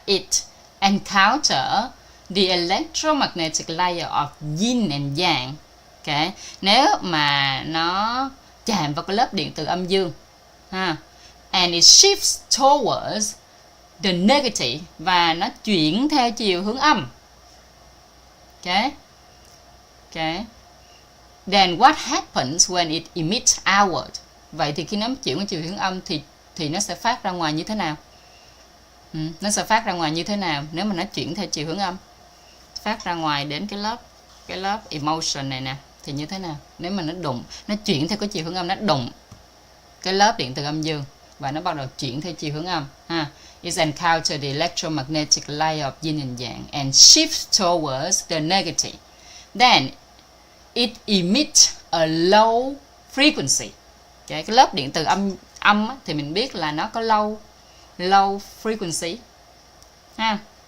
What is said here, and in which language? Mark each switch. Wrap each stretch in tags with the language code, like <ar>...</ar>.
<en>It encounter the electromagnetic layer of yin and yang. Okay.</en> <vi>Nếu mà nó chạm vào cái lớp điện từ âm dương ha,</vi> <en>and it shifts towards the negative,</en> <vi>và nó chuyển theo chiều hướng âm.</vi> <en>Okay. Okay. Then what happens when it emits outward?</en> <vi>Vậy thì khi nó chuyển qua chiều hướng âm thì nó sẽ phát ra ngoài như thế nào? Nó sẽ phát ra ngoài như thế nào nếu mà nó chuyển theo chiều hướng âm? Phát ra ngoài đến cái lớp emotion này nè thì như thế nào? Nếu mà nó chuyển theo cái chiều hướng âm, nó đụng cái lớp điện từ âm dương và nó bắt đầu chuyển theo chiều hướng âm ha.</vi> <en>It encounters the electromagnetic layer of yin and yang and shifts towards the negative. Then it emits a low frequency.</en> <vi>Cái lớp điện từ âm thì mình biết là nó có low frequency ha.</vi>